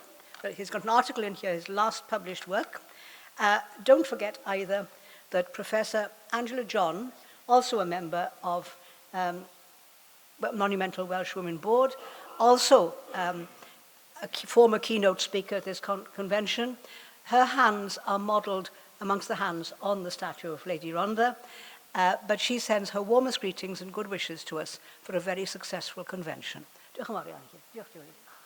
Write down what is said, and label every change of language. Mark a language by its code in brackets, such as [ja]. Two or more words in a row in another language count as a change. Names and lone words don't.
[en] He's got an article in here, his last published work. Don't forget either that Professor Angela John, also a member of Monumental Welsh Women Board, also a former keynote speaker at this convention. Her hands are modelled amongst the hands on the statue of Lady Rhondda, but she sends her warmest greetings and good wishes to us for a very successful convention. [cy] Diolch yn fawr iawn i chi. Diolch, Julie.